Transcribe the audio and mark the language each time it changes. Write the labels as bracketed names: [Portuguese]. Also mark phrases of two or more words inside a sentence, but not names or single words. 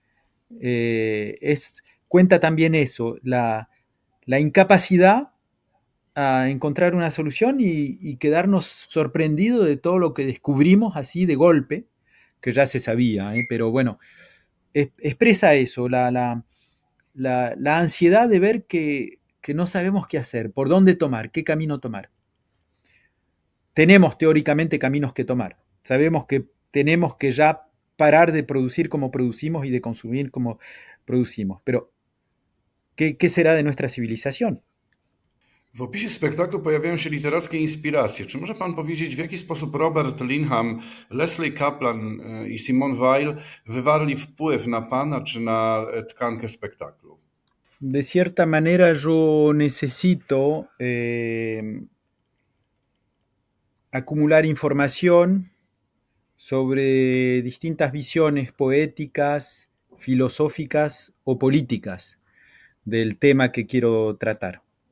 [Spanish] cuenta también eso, la incapacidad a encontrar una solución y quedarnos sorprendidos de todo lo que descubrimos así de golpe, que ya se sabía, pero bueno, expresa eso, la ansiedad de ver que no sabemos qué hacer, por dónde tomar, qué camino tomar. Tenemos teóricamente caminos que tomar, sabemos que tenemos que ya parar de producir como producimos y de consumir como producimos, pero ¿qué será de nuestra civilización? [Polish] W opisie spektaklu pojawiają się literackie inspiracje. Czy może pan powiedzieć, w jaki sposób Robert Linham, Leslie Kaplan i Simone Weil wywarli wpływ na pana czy na tkankę spektaklu? [Spanish] De cierta manera yo necesito acumular información sobre distintas visiones poéticas, filosóficas o políticas del tema que quiero tratar.